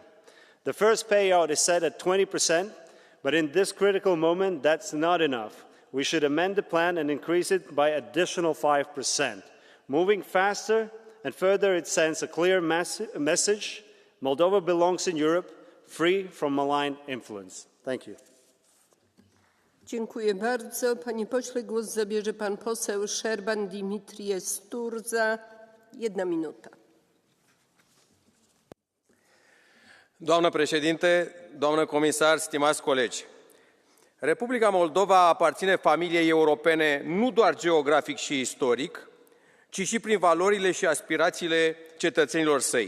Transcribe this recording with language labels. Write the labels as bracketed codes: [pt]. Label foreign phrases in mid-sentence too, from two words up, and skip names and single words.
[en] The first payout is set at 20%, but in this critical moment, that's not enough. We should amend the plan and increase it by additional 5%. Moving faster and further, it sends a clear message. Moldova belongs in Europe, free from malign influence. Thank you. [pl] Dziękuję bardzo. Panie pośle, głos zabierze pan poseł Șerban Dimitrie Sturza. [ro] 1 minută. Doamnă președinte, doamnă comisar, stimați colegi, Republica Moldova aparține familiei europene nu doar geografic și istoric, ci și prin valorile și aspirațiile cetățenilor săi.